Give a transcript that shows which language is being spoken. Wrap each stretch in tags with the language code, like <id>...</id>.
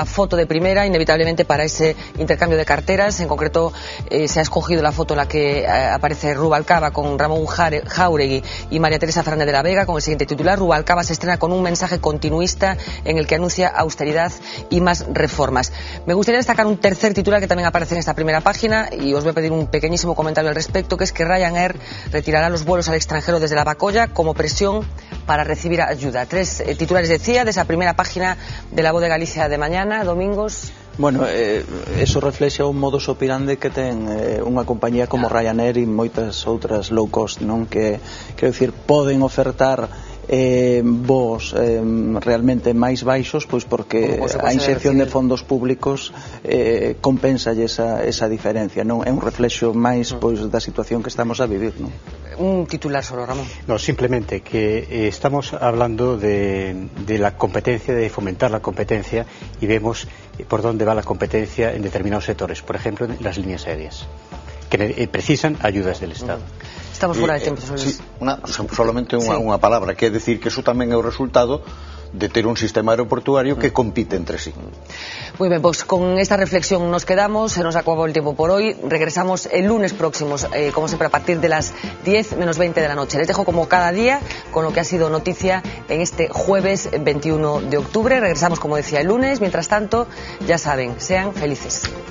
<es>La foto de primera, inevitablemente para ese intercambio de carteras, en concreto se ha escogido la foto en la que aparece Rubalcaba con Ramón Jáuregui y María Teresa Fernández de la Vega, con el siguiente titular: Rubalcaba se estrena con un mensaje continuista en el que anuncia austeridad y más reformas. Me gustaría destacar un tercer titular que también aparece en esta primera página y os voy a pedir un pequeñísimo comentario al respecto, que es que Ryanair retirará los vuelos al extranjero desde la Bacolla como presión para recibir ayuda. 3 titulares, decía, de esa primera página de la Voz de Galicia de mañana, Domingos.</es> <gl>Bueno, eso reflexa un modus operandi que ten unha compañía como Ryanair e moitas outras low cost, non? Que, quero dicir, poden ofertar voos realmente máis baixos, pois porque a inxección de fondos públicos compensa esa diferencia, non? É un reflexo máis pois da situación que estamos a vivir, non?</gl> <es>Un titular solo, Ramón. No, simplemente que estamos hablando de la competencia, de fomentar la competencia, y vemos por dónde va la competencia en determinados sectores, por ejemplo en las líneas aéreas, que precisan ayudas del Estado. Estamos fuera de tiempo.</es> <gl>Solamente unha palabra, que é decir que eso tamén é o resultado de ter un sistema aeroportuario que compite entre sí.</gl> <es>Muy bien, pues con esta reflexión nos quedamos, se nos acabó el tiempo por hoy. Regresamos el lunes próximo, como siempre, a partir de las 10 menos 20 de la noche. Les dejo como cada día con lo que ha sido noticia en este jueves 21 de octubre. Regresamos, como decía, el lunes. Mientras tanto, ya saben, sean felices.</es>